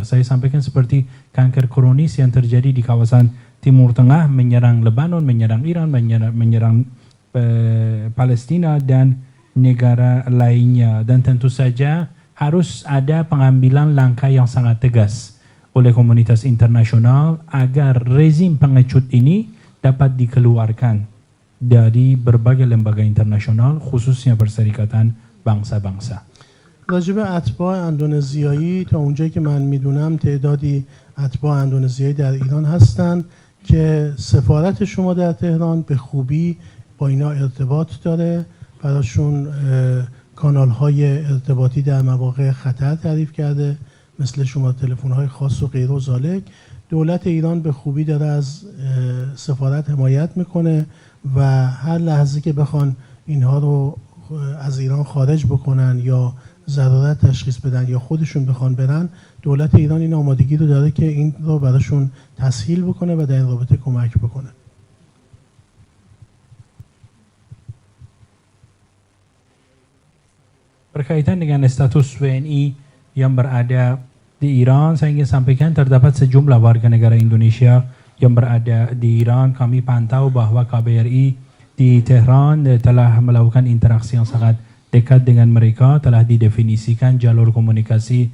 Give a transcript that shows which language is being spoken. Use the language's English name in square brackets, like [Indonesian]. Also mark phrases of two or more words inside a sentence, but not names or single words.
[Indonesian] Saya sampaikan seperti kanker kronis yang terjadi di kawasan Timur Tengah, menyerang Lebanon, menyerang Iran, menyerang Palestina dan negara lainnya, dan tentu saja harus ada pengambilan langkah yang sangat tegas oleh komunitas internasional agar rezim pengecut ini dapat dikeluarkan dari berbagai lembaga internasional, khususnya Perserikatan Bangsa-Bangsa. [Persian] راجب اتباع اندونزیایی تا اونجایی که من میدونم تعدادی اتباع اندونزیایی در ایران هستند که سفارت شما در تهران به خوبی با اینا ارتباط داره، براشون کانال‌های ارتباطی در مواقع خطر تعریف کرده، مثل شما تلفن‌های خاص و غیر و ذالک. دولت ایران به خوبی داره از سفارت حمایت میکنه و هر لحظه که بخوان اینها رو از ایران خارج بکنن یا ضرورت تشخیص بدن یا خودشون بخوان برن، دولت ایران این آمادگی رو داره که این رو براشون تسهیل بکنه و در این رابطه کمک بکنه. [Indonesian] Berkaitan dengan status WNI yang berada di Iran, saya ingin sampaikan terdapat sejumlah warga negara Indonesia yang berada di Iran. Kami pantau bahwa KBRI di Tehran telah melakukan interaksi yang sangat dekat dengan mereka, telah didefinisikan jalur komunikasi